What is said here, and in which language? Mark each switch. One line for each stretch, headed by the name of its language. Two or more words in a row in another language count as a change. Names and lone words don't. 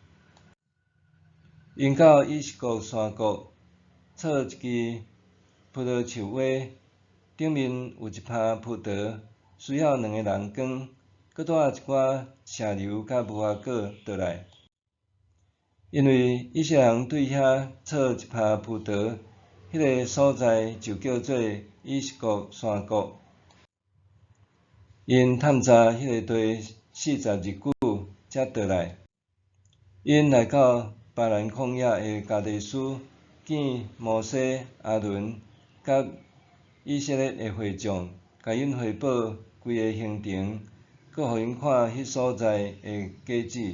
Min Nan Chinese: 因到以实国山谷，找一支葡萄树蛙，顶面有一耙葡萄，需要2个人扛，搁带一寡石榴甲无花果倒来。因为以色列人对遐找一耙葡萄，迄个所在就叫做以实国山谷。因探查迄个地40日久，才倒来。因来到巴兰旷野的加地斯，见摩西、阿伦甲以色列的会众，甲因汇报规个行程，搁互因看迄所在的果子。